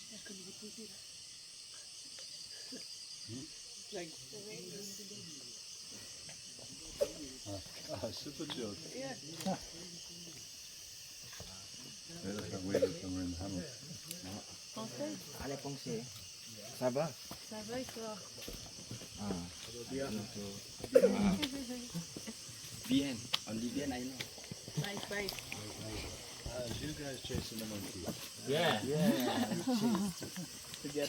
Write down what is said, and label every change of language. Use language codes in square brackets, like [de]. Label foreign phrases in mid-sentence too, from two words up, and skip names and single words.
[en] Super short. Yeah. [nl] Dat gaan we dan in hand. [fr] Français? Allez, français. Ça va? Ça va et toi? Bien. Bien. [en] Only bien, I know. Nice, nice. You guys chasing the monkey. Yeah. Together.